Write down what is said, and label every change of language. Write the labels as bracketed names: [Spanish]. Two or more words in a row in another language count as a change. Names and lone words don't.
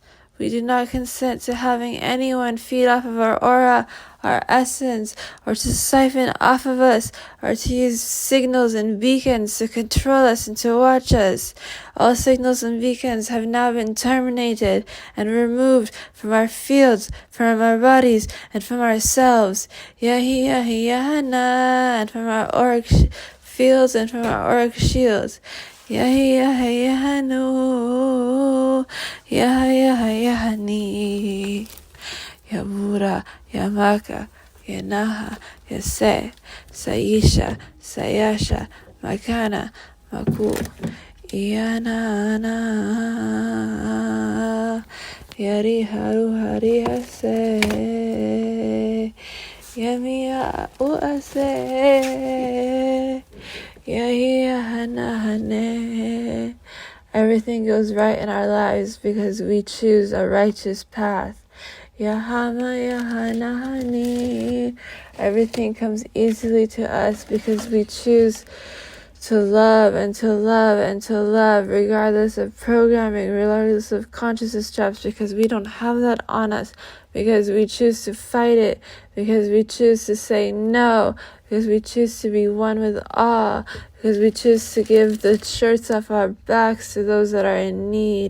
[English] We do not consent to having anyone feed off of our aura, our essence, or to siphon off of us, or to use signals and beacons to control us and to watch us. All signals and beacons have now been terminated and removed from our fields, from our bodies, and from ourselves. And from our auric fields and from our auric shields. No. Ni. Yamura, Yamaka, Yanaha, Yase, Saisha, Sayasha, Makana, Maku, Iyanana, Yari Haru Hari Hase, Yamiya Uase, Yahia Hanahane. Everything goes right in our lives because we choose a righteous path. Yahanahani. Everything comes easily to us because we choose to love and to love and to love, regardless of programming, regardless of consciousness traps, because we don't have that on us, because we choose to fight it, because we choose to say no, because we choose to be one with all, because we choose to give the shirts off our backs to those that are in need.